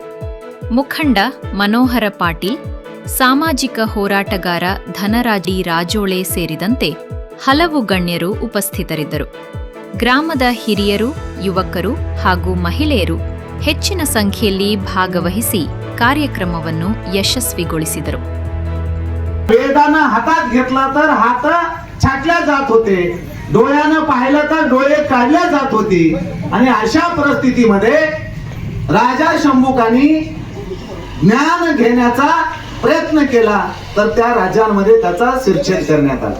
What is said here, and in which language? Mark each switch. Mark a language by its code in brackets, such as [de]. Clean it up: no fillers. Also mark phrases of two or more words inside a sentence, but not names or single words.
[kn] ಮುಖಂಡ ಮನೋಹರ ಪಾಟೀಲ್, ಸಾಮಾಜಿಕ ಹೋರಾಟಗಾರ ಧನರಾಜಿ ರಾಜೋಳೆ ಸೇರಿದಂತೆ ಹಲವು ಗಣ್ಯರು ಉಪಸ್ಥಿತರಿದ್ದರು. ಗ್ರಾಮದ ಹಿರಿಯರು, ಯುವಕರು ಹಾಗೂ ಮಹಿಳೆಯರು ಹೆಚ್ಚಿನ ಸಂಖ್ಯೆಯಲ್ಲಿ ಭಾಗವಹಿಸಿ ಕಾರ್ಯಕ್ರಮವನ್ನು ಯಶಸ್ವಿಗೊಳಿಸಿದರು. [mr] वेदानं हातात घेतला तर हात छाटल्या जात होते, डोळ्यानं पाहिलं तर डोळे काढल्या जात होती. आणि अशा परिस्थितीमध्ये राजा शंभुकानी ज्ञान घेण्याचा प्रयत्न केला तर त्या राज्यांमध्ये त्याचा शिरछेद करण्यात आला.